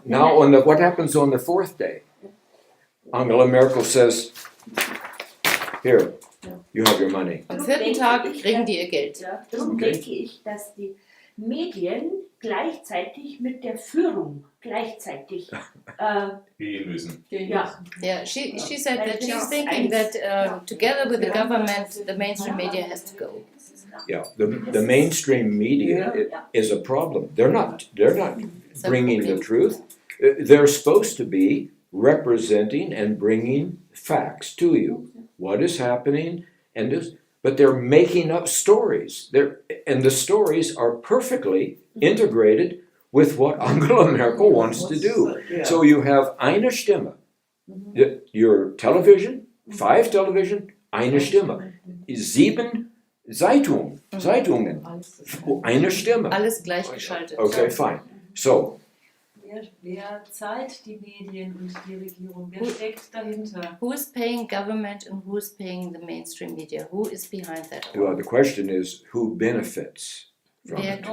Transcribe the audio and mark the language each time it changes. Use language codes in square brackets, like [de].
[en] Now, what happens on the 4th day? Angela Merkel says, "Here, you have your money." [de] Am 4. Tag kriegen die ihr Geld. Ja, darum [en] Okay. [de] denke ich, dass die Medien gleichzeitig mit der Führung gleichzeitig Gehen müssen. ja, [en] Yeah, she said that she's thinking that together with the government, the mainstream media has to go. Yeah, the mainstream media is a problem. They're not bringing the truth. They're supposed to be representing and bringing facts to you. What is happening and this, but they're making up stories. And the stories are perfectly integrated with what Angela Merkel wants to do. So you have [de] eine Stimme. [en] Your television, 5 television, [de] eine Stimme. 7 Zeitungen, eine Stimme. Alles gleichgeschaltet. [en] Okay, fine. So, [de] Wer zahlt die Medien und die Regierung? Wer steckt dahinter? [en] Who is paying government and who is paying the mainstream media? Who is behind that? well, the question is who benefits from it?